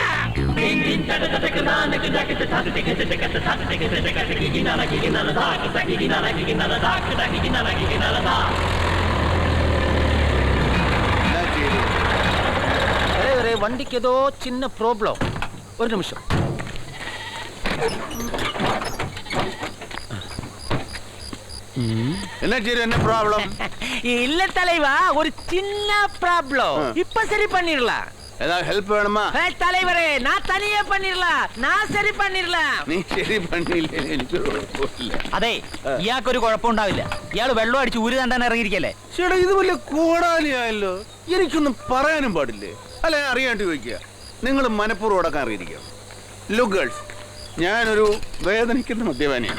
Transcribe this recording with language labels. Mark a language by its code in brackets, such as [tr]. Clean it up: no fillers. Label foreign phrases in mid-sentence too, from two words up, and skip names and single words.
[ml] വണ്ടിക്ക് ഏതോ ചിന്ന പ്രോബ്ലം. ഒരു നിമിഷം. എന്നാ ചീരു, എന്നെ പ്രോബ്ലം? [ta] இல்ல தலைவா, ஒரு சின்ன ப்ராப்ளம். இப்ப சரி பண்ணிரலாம். ஏதாவது ஹெல்ப் வேணுமா? தலைவரே, நான் தனியே பண்ணிரலாம். நான் சரி பண்ணிரலாம். [ml] നീ ശരി പണിയില്ലേ, എനിക്കൊരു കുഴപ്പമില്ല. അതെ, ഇയാൾക്കൊരു കുഴപ്പമുണ്ടാവില്ല. ഇയാള് വെള്ളം അടിച്ച് ഊര് തണ്ടാൻ ഇറങ്ങിയിരിക്കല്ലേ. ചേട്ടാ, ഇത് വലിയ കോടാലിയായല്ലോ. എനിക്കൊന്നും പറയാനും പാടില്ലേ? അല്ല, ഞാൻ അറിയാണ്ട് ചോദിക്കുക. നിങ്ങൾ മനഃപൂർവ്വം അടക്കാൻ അറിയിരിക്കുക. [en] look girls, [ml] ഞാനൊരു വേദനിക്കുന്ന മദ്യപാനിയാണ്.